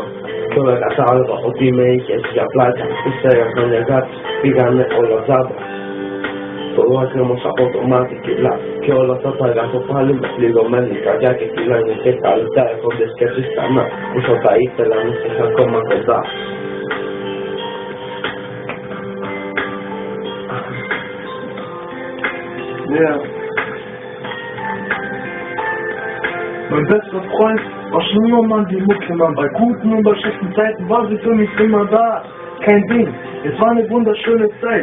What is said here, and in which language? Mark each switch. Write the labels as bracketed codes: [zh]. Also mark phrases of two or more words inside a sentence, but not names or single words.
[el] Τώρα κατάλαβα ότι με είχες για πλάκα. Ύστερα χρόνια αγάπης πήγανε όλα τζάμπα. Το δάκρυ όμως από το μάτι κυλά. Και όλα αυτά τα γράφω πάλι με πληρωμένη καρδιά και κυλάνε και καλύτερα έχονται σκέψεις ξανά. Όσο θα ήθελα να είσαι ακόμα κοντά. [en] Yeah. [de] Mein bester Freund war schon immer mal die Mucke, Mann. Bei guten und bei schlechten Zeiten war sie für mich immer da. Kein Ding, es war eine wunderschöne Zeit.